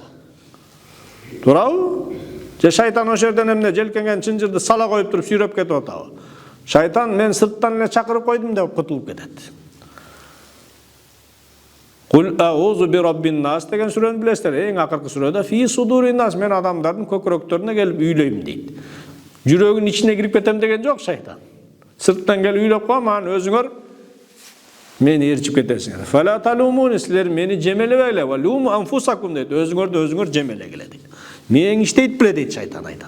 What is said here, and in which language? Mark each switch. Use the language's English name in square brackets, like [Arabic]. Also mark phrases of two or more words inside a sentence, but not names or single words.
[Kyrgyz] Туурабы? Же шайтан ошол жерден эмне желкенген чынжырды сала коюп туруп сүйрөп кетип атабы? Шайтан мен сырттан эле чакырып койдум деп кутулуп кетет. [Arabic] قل أعوذ برب الناس [Kyrgyz] деген сүрөнү билесиздер. Эң акыркы сүрөдө [Arabic] في صدور الناس, [Kyrgyz] мен адамдардын көкүрөктөрүнө келип үйлөйм дейт. Жүрөгүнүн ичине кирип кетем деген жок шайтан. Сырттан келип үйлөп коем, анан өзүңөр мени ээрчип кетесиңер. [Arabic] فلا تلوموني, [Kyrgyz] силер мени жемелебейле, [Arabic] ولوموا أنفسكم дейт. [Kyrgyz] Өзүңөрдү өзүңөр жемелегиле дейт. Мээң иштейт биле дейт шайтан айтат.